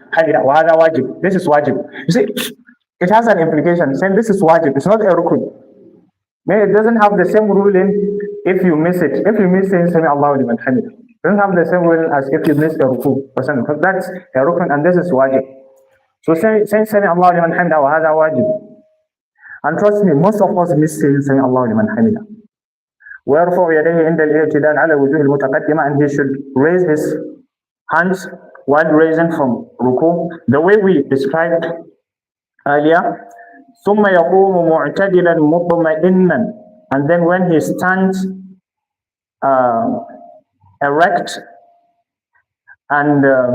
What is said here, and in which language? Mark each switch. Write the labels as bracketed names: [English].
[Arabic] حمده وهذا واجب. [English] This is wajib. You see, it has an implication saying this is wajib. It's not a rukun. It doesn't have the same ruling if you miss it. If you miss saying [Arabic] سمع الله لمن حمده, [English] it doesn't have the same ruling as if you miss a ruku. Because that's a rukun and this is wajib. So saying [Arabic] سمع الله لمن حمده وهذا واجب. [English] And trust me, most of us miss saying Allah liman hamida. [Arabic] ويرفع يديه عند الاعتدال على وجوه المتقدمة, [English] and he should raise his hands while raising from ruku, the way we described earlier. [Arabic] ثم يقوم معتدلا مطمئنا, [English] and then when he stands erect and